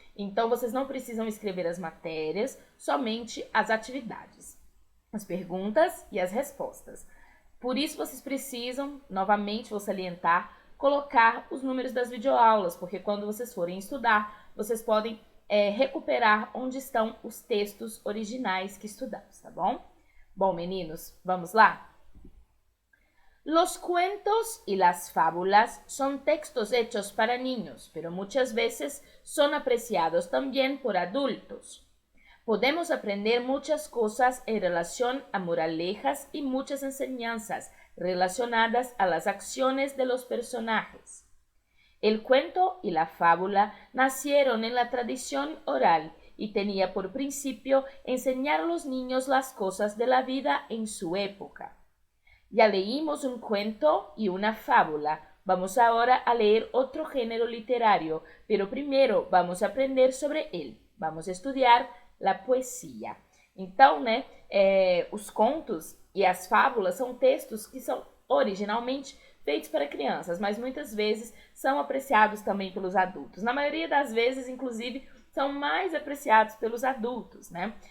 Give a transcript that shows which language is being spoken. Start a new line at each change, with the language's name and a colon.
Portuguese: Então, vocês não precisam escrever as matérias, somente as atividades, as perguntas e as respostas. Por isso, vocês precisam, novamente vou salientar, colocar os números das videoaulas, porque quando vocês forem estudar, vocês podem recuperar onde estão os textos originais que estudamos, tá bom? Bom, meninos, vamos lá?
Spanish: Los cuentos y las fábulas son textos hechos para niños, pero muchas veces son apreciados también por adultos. Podemos aprender muchas cosas en relación a moralejas y muchas enseñanzas relacionadas a las acciones de los personajes. El cuento y la fábula nacieron en la tradición oral y tenía por principio enseñar a los niños las cosas de la vida en su época. Ya leímos un cuento y una fábula. Vamos ahora a leer otro género literario, pero primero vamos a aprender sobre él. Vamos a estudiar la poesia.
Portuguese: Então, né, os contos e as fábulas são textos que são originalmente feitos para crianças, mas muitas vezes são apreciados também pelos adultos. Na maioria das vezes, inclusive, são mais apreciados pelos adultos, né?